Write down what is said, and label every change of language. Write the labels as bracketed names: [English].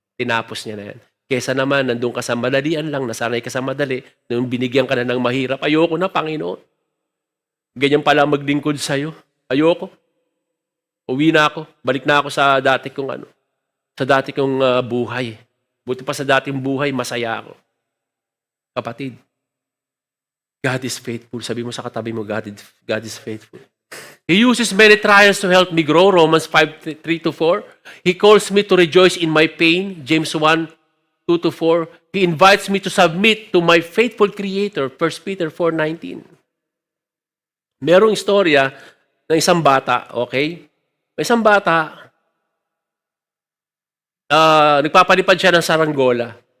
[Filipino] Tinapos niya na yan. Kesa naman, nandun ka sa madalian lang, nasanay ka sa madali, nung binigyan ka na ng mahirap, ayoko na, Panginoon. Ganyan pala maglingkod sa'yo. Ayoko. Uwi na ako. Balik na ako sa dati kong buhay. Buti pa sa dating buhay, masaya ako. Kapatid, [English] God is faithful. [Filipino] Sabi mo sa katabi mo, [English] God is faithful. He uses many trials to help me grow. Romans 5:3-4. He calls me to rejoice in my pain. James 1:2-4. He invites me to submit to my faithful Creator. 1 Peter 4:19. [Filipino] Merong istorya ng isang bata, okay? May isang bata, nagpapalipad siya ng saranggola.